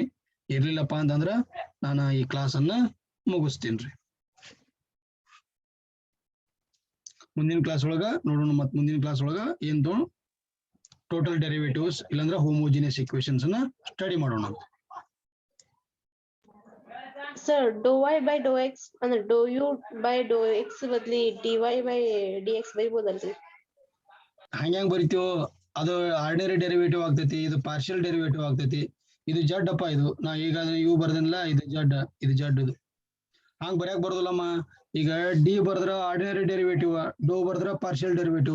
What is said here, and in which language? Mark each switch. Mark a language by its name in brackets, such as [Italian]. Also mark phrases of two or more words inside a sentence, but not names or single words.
[Kannada] ಇರ್ಲಿಲ್ಲಪ್ಪ ಅಂತಂದ್ರ ನಾನು ಈ ಕ್ಲಾಸ್ ಅನ್ನ ಮುಗಿಸ್ತೀನಿ ರೀ. ಮುಂದಿನ ಕ್ಲಾಸ್ ಒಳಗ ನೋಡೋಣ. ಮತ್ ಮುಂದಿನ ಕ್ಲಾಸ್ ಒಳಗ ಏನ್ [English] total derivatives [Kannada] ಇಲ್ಲಾಂದ್ರೆ [English] homogeneous equations [Kannada] ಅನ್ನ ಸ್ಟಡಿ ಮಾಡೋಣ. Sir, [English] dou y by dou x [Kannada] ಅಂದ್ರೆ [English] dou u by dou x [Kannada] ಬದ್ಲಿ [English] dy by dx [Kannada] ಬರೀಬಹುದಲ್ರಿ? ಹಂಗ್ಯಾಂಗ್ ಬರಿತೀವೋ ಅದು [English] ordinary derivative [Kannada] ಆಗ್ತೈತಿ, ಇದು [English] partial derivative [Kannada] ಆಗ್ತೈತಿ. ಇದು ಜಡ್ ಅಪ್ಪ, ಇದು ನಾ ಈಗ ಯು ಬರ್ದಿಲ್ಲ, ಇದು ಜಡ್ ಇದು ಹಂಗ್ ಬರ್ಯಾಕ್ ಬರೋದಿಲ್ಲಮ್ಮ. ಈಗ ಡಿ ಬರ್ದ್ರ [English] ordinary derivative, [Kannada] ಡೋ ಬರ್ದ್ರ [English] partial derivative.